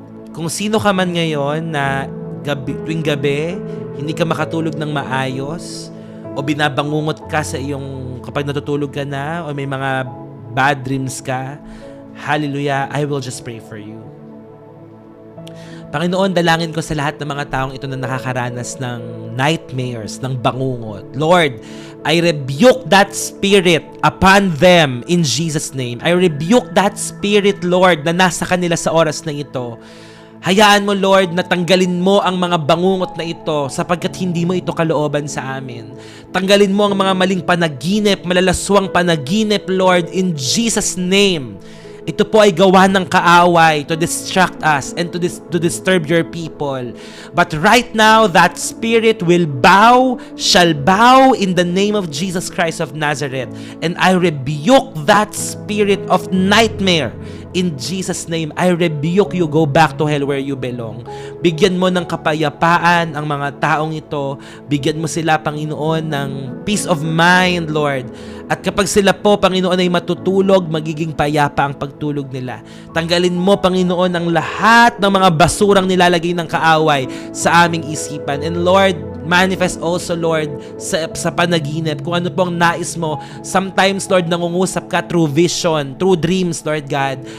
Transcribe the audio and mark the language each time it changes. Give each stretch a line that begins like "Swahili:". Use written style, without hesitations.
Filipino: Kung sino ka man ngayon na tuwing gabi, hindi ka makatulog ng maayos, o binabangungot ka sa iyong, kapag natutulog ka na, o may mga bad dreams ka, hallelujah,
English: I will just pray for you.
Filipino: Panginoon, dalangin ko sa lahat ng mga taong ito na nakakaranas ng nightmares, ng bangungot.
English: Lord, I rebuke that spirit upon them in Jesus' name. I rebuke that spirit, Lord,
Filipino: na nasa kanila sa oras na ito. Hayaan mo, Lord, na tanggalin mo ang mga bangungot na ito sapagkat hindi mo ito kalooban sa amin. Tanggalin mo ang mga maling panaginip, malalaswang panaginip, Lord,
English: in Jesus' name.
Filipino: Ito po ay gawa ng kaaway
English: to distract us and to disturb your people. But right now, that spirit shall bow in the name of Jesus Christ of Nazareth. And I rebuke that spirit of nightmare. In Jesus' name, I rebuke you. Go back to hell where you belong.
Filipino: Bigyan mo ng kapayapaan ang mga taong ito. Bigyan mo sila, Panginoon, ng
English: peace of mind, Lord.
Filipino: At kapag sila po, Panginoon, ay matutulog, magiging payapa ang pagtulog nila. Tanggalin mo, Panginoon, ang lahat ng mga basurang nilalagay ng kaaway sa aming isipan.
English: And Lord, manifest also, Lord,
Filipino: sa panaginip. Kung ano pong nais mo.
English: Sometimes, Lord,
Filipino: nangungusap ka
English: through vision, through dreams, Lord God.